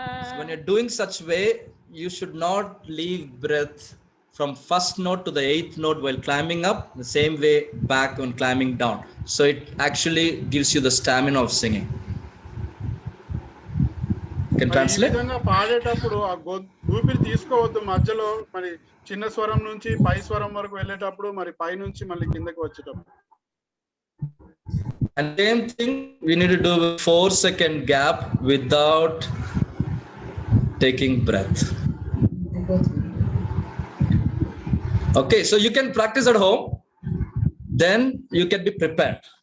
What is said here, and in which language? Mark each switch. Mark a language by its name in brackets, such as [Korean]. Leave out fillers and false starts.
[English] So when you're doing such way, you should not leave breath from first note to the 8th note while climbing up, the same way back when climbing down. So it actually gives you the stamina of singing. Can [Telugu] ఈ [English] translate? [Telugu] విధంగా పాడేటప్పుడు ఆ ఊపిరి తీసుకోవద్దు మధ్యలో. మరి చిన్న స్వరం నుంచి పై స్వరం వరకు వెళ్ళేటప్పుడు, మరి పై నుంచి మళ్ళీ కిందకి వచ్చేటప్పుడు. [English] And same thing we need to do with 4 second gap without taking breath. Okay, so you can practice at home, then you can be prepared.